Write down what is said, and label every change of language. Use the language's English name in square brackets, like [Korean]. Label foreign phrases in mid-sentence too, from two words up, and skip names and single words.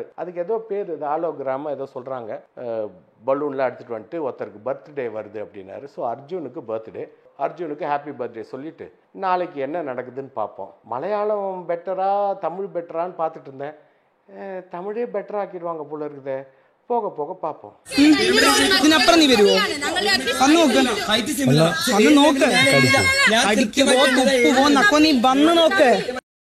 [Tamil] அதுக்கு ஏதோ பேர், இது ஆலோகிராம ஏதோ சொல்கிறாங்க. பலூன்லாம் எடுத்துகிட்டு வந்துட்டு ஒருத்தருக்கு பர்த்டே வருது அப்படின்னாரு. ஸோ அர்ஜுனுக்கு பர்த்டே, அர்ஜுனுக்கு [English] happy birthday [Tamil] சொல்லிவிட்டு நாளைக்கு என்ன நடக்குதுன்னு பார்ப்போம். மலையாளம் பெட்டரா தமிழ் பெட்டரான்னு பார்த்துட்டு இருந்தேன். தமிழே பெட்டரா ஆக்கிடுவாங்க போல இருக்குதே, போக போக பார்ப்போம். [Malayalam] ഇതിനപ്പുറം നീ വരുമോ? വന്ന് നോക്ക്, നീ വന്ന് നോക്ക്.